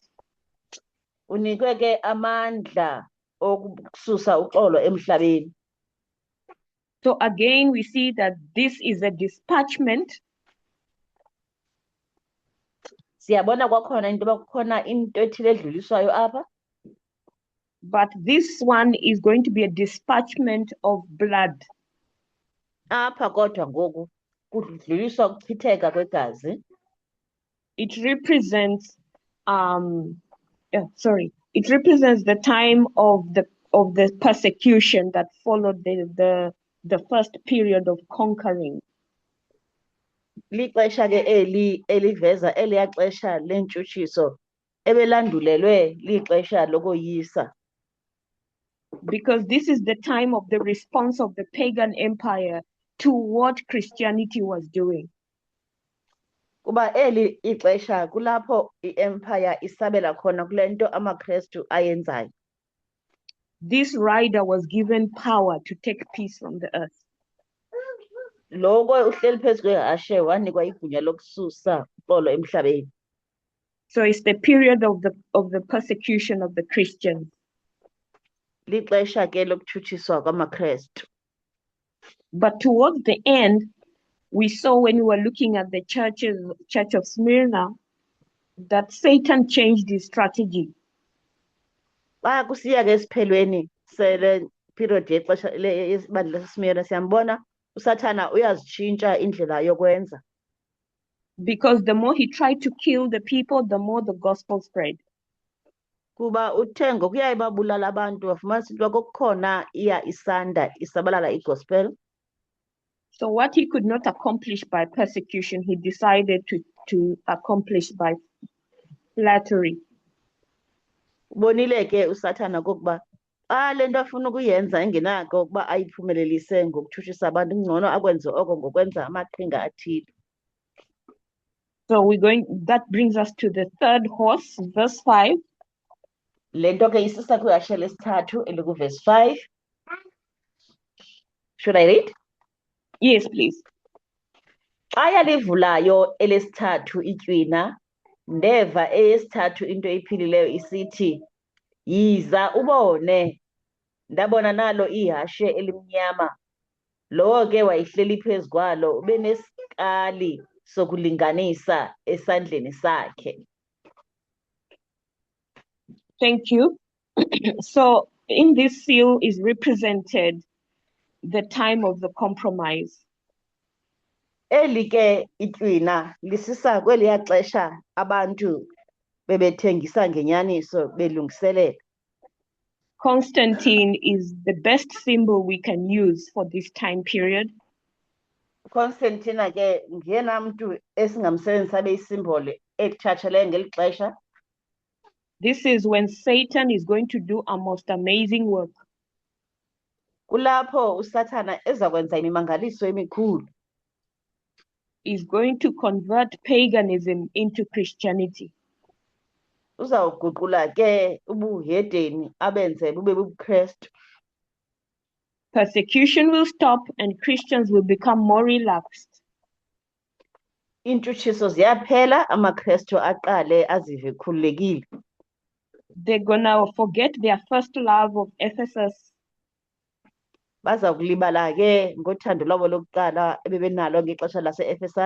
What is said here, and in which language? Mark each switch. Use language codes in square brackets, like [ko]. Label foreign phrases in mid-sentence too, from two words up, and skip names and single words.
[xh] Unikwe ke amandla okususa uxolo emhlabeni. [en] So again we see that this is a dispatchment. [xh] Siyabona kwakhona into bakukhona into ethile edluliswayo apha. [en] But this one is going to be a dispatchment of blood. [xh] Apha kodwa ngoku kudluliswa ukuchitheka kwegazi. [en] It represents it represents the time of the persecution that followed the first period of conquering. [xh] Lixesha ke eliveza eliya xesha lentshutshiso ebelandulelwe lixesha lokoyisa. [en] Because this is the time of the response of the pagan empire to what Christianity was doing. [xh] Kuba eli ixesha kulapho iempire isabela khona kule nto amaKristu ayenzayo. [en] This rider was given power to take peace from the earth. [xh] Loko uhleli phezu kwehashe wanikwa igunya lokususa uxolo emhlabeni. [en] So it's the period of the persecution of the Christians. [xh] Lixesha ke lokuthutshiswa kwamaKristu. [en] But towards the end, we saw when we were looking at the church of Smyrna, that Satan changed his strategy. [xh] Xa kusiya ke esiphelweni sele period yexesha lesibandla leSmyrna siyambona uSathana uyazitshintsha indlela yokwenza. [en] because the more he tried to kill the people, the more the gospel spread. [xh] Kuba uthe ngokuya ebabulala abantu wafumanisa into kokukhona iya isanda isabalala igospel. [en] So what he could not accomplish by persecution, he decided to accomplish by flattery. [xh] Ubonile ke uSathana kokuba xa le nto afuna ukuyenza engenako ukuba ayiphumelelise ngokutshutshisa abantu ngcono akwenze oko ngokwenza amaqhinga athile. [en] So that brings us to the third horse, verse 5. [xh] Le nto ke isisa kwihashe lesithathu elikuverse 5. [en] Should I read? Yes, please. [xh] Xa yalivulayo elesithathu itywina, ndeva eyesithathu into ephilileyo isithi, yiza ubone. Ndabona nalo ihashe elimnyama. Lowo ke wayihleli phezu kwalo ube nesikali sokulinganisa esandleni sakhe. [en] Thank you. So in this seal is represented the time of the compromise. [xh] Eli ke itywina lisisa kweliya xesha abantu bebethengisa ngenyaniso belungiselela. [en] Constantine is the best symbol we can use for this time period. [xh] Constantine ke ngiyena mntu esingamsebenzisa beyisimboli ekuthatshele ngeli xesha. [en] This is when Satan is going to do a most amazing work. [xh] Kulapho uSathana ezakwenza imimangaliso emikhulu. [en] Is going to convert paganism into Christianity. [xh] Uzawuguqula ke ubuhedeni abenze bube bubuKristu. [en] Persecution will stop and Christians will become more relaxed. [xh] Iintshutshiso ziyaphela, amaKristu aqale azive khululekile. [en] They're gonna forget their first love of Ephesus. [xh] Baza kulibala ke ngothando lwabo lokuqala ebebenalo ngexesha lase-Ephesus.